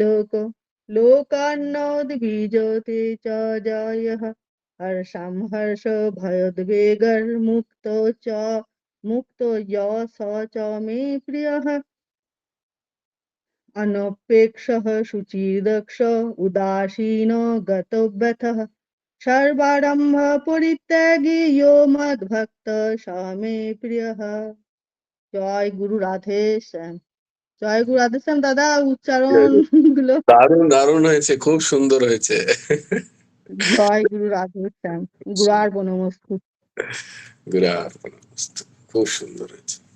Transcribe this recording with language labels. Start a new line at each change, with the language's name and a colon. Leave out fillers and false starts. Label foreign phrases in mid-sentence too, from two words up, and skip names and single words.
Sanskrit: लोकान्नोद्विजते च जयः हर्षं हर्ष भयोद्वेगैर्मुक्तो च मुक्तो य स च मे प्रियः अनपेक्षः शुचिर्दक्ष उदासीनो गतव्यथः सर्वारम्भ परित्यागी यो मद्भक्त स मे প্রিয়ः।
Bangla: জয় গুরু রাধে শ্যাম। জয় গুরু রাধে শ্যাম দাদা, উচ্চারণ গুলো দারুণ দারুণ হয়েছে, খুব সুন্দর হয়েছে। জয় গুরু রাধে শ্যাম, গুরার বনমস্তু। খুব সুন্দর হয়েছে।